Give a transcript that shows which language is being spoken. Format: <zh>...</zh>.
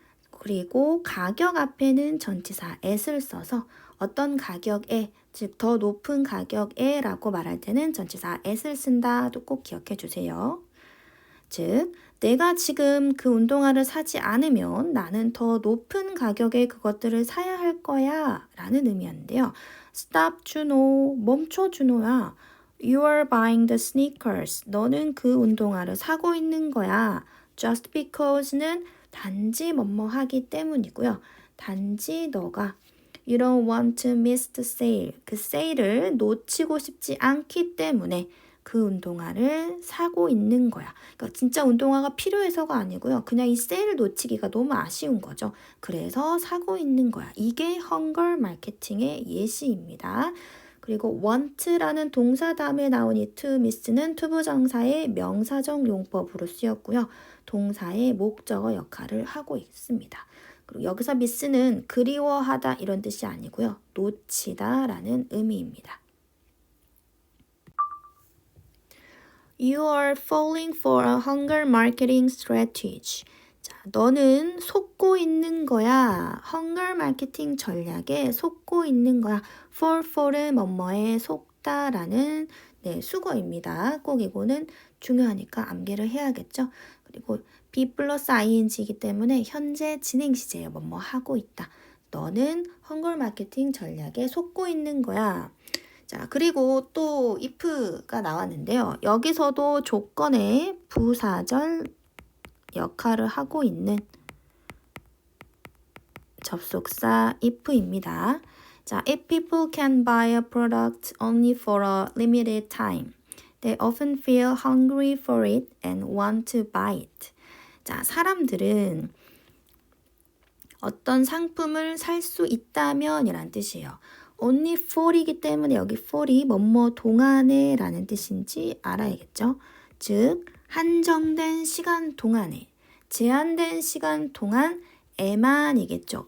<ko>그리고 가격 앞에는 전치사 at을 써서 어떤 가격에, 즉 더 높은 가격에 라고 말할 때는 전치사 at을 쓴다도 꼭 기억해 주세요. 즉 내가 지금 그 운동화를 사지 않으면 나는 더 높은 가격에 그것들을 사야 할 거야 라는 의미였는데요.</ko> <en>Stop</en> <ko>준호, 멈춰 준호야.</ko> <en>You are buying the sneakers.</en> <ko>너는 그 운동화를 사고 있는 거야.</ko> <en>Just because</en> <ko>는 단지 뭐뭐 하기 때문이고요. 단지 너가</ko> <en>You don't want to miss the sale.</en> <ko>그 세일을 놓치고 싶지 않기 때문에 그 운동화를 사고 있는 거야. 그러니까 진짜 운동화가 필요해서가 아니고요. 그냥 이 세일을 놓치기가 너무 아쉬운 거죠. 그래서 사고 있는 거야. 이게 헝거 마케팅의 예시입니다. 그리고 want라는 동사 다음에 나온 이 to miss는 투부정사의 명사적 용법으로 쓰였고요. 동사의 목적어 역할을 하고 있습니다. 그리고 여기서 miss는 그리워하다 이런 뜻이 아니고요. 놓치다 라는 의미입니다.</ko> <en>You are falling for a hunger marketing strategy.</en> <ko>자, 너는 속고 있는 거야. hunger 마케팅 전략에 속고 있는 거야. fall은 뭐뭐에 속다라는 수거입니다. 꼭 이거는 중요하니까 암기를 해야겠죠. 그리고 be 플러스 ing이기 때문에 현재 진행 시제예요. 뭐뭐 하고 있다. 너는 hunger 마케팅 전략에 속고 있는 거야. 자, 그리고 또 if가 나왔는데요. 여기서도 조건의 부사절 역할을 하고 있는 접속사 if입니다.</ko> <en>자, if people can buy a product only for a limited time, they often feel hungry for it and want to buy it.</en> <ko>자, 사람들은 어떤 상품을 살 수 있다면 이란 뜻이에요. only for이기 때문에 여기 for이 뭐뭐 동안에 라는 뜻인지 알아야겠죠. 즉 한정된 시간 동안에, 제한된 시간 동안에만이겠죠.</ko>